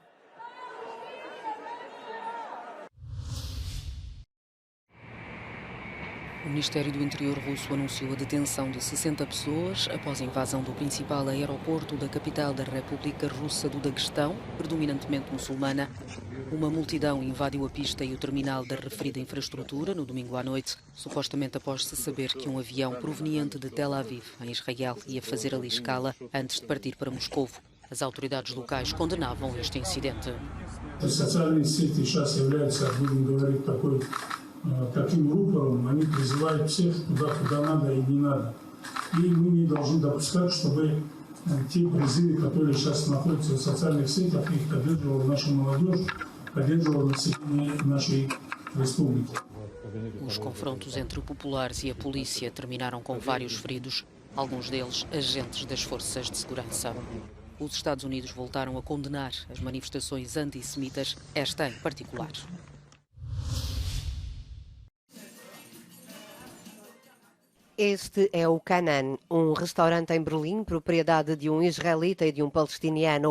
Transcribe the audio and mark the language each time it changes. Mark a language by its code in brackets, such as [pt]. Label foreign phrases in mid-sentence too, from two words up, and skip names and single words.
[pt] O Ministério do Interior russo anunciou a detenção de 60 pessoas após a invasão do principal aeroporto da capital da República Russa do Daguestão, predominantemente muçulmana. Uma multidão invadiu a pista e o terminal da referida infraestrutura no domingo à noite, supostamente após se saber que um avião proveniente de Tel Aviv, em Israel, ia fazer ali escala antes de partir para Moscovo. As autoridades locais condenavam este incidente. [ru] Таким рупором они призывают всех туда, куда надо и не надо. И мы не должны допускать, чтобы те призывы, которые сейчас находятся в социальных сетях, их поддерживала наша молодежь, поддерживала население нашей республики. [pt] Os confrontos entre populares e a polícia terminaram com vários feridos, alguns deles agentes das forças de segurança. Os Estados Unidos voltaram a condenar as manifestações antissemitas, esta em particular. Este é o Canaan, um restaurante em Berlim, propriedade de um israelita e de um palestiniano.